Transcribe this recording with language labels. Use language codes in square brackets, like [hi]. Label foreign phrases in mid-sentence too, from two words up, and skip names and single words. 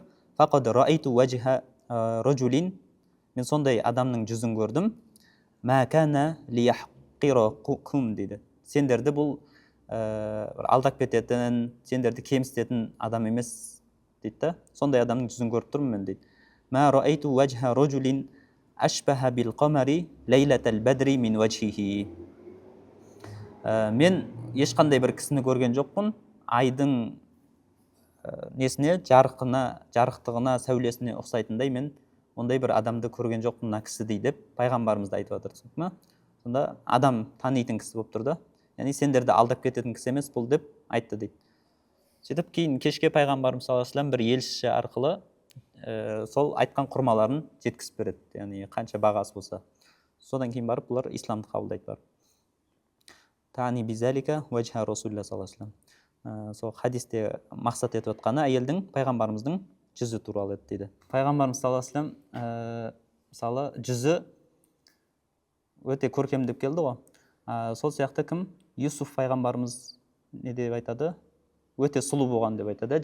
[ar] "فقد رأيت وجه رجل", [kk] мен сондай адамның жүзін көрдім. [ar] "ما كان ليحقركم", дейді. [kk] Сендерді бұл алдап кететін, сендерді кемсітетін адам емес дейді да. Сондай адамның жүзін көріп тұрмын мен дейді. [ar] "ما رأيت وجه رجل أشبه بالقمر ليلة البدر من وجهه". [kk] Мен ешқандай бір кісіні көрген жоқпын, айдың несіне, жарықтығына, сәулесіне ұқсайтындай мен ондай бір адамды көрген жоқпын мына кісідей деп пайғамбарымызды айтып жатыр. Түсіндің ме? Сонда адам танитын кісі болып тұр да. Яғни сендерді алдап кететін кісі емес бұл деп айтты дейді. Сөйтіп кейін кешке пайғамбарымыз [ar] صلى الله عليه وسلم [kk] бір елші арқылы сол айтқан құрмаларын жеткізіп береді. Яғни қанша бағасы болса. Содан кейін барып бұлар исламды қабылдайды барып. [ar] يعني بذلك وجه رسول الله صلى الله عليه وسلم. [kk] Сол хадисте мақсат етіп отқаны әйелдің пайғамбарымыздың жүзі туралы еді дейді. Пайғамбарымыз [ar] صلى الله عليه وسلم [kk] мысалы жүзі өте көркем деп келді ғой. Сол сияқты кім? Юсуф пайғамбарымыз не деп айтады? Өте сұлу болған деп айтады.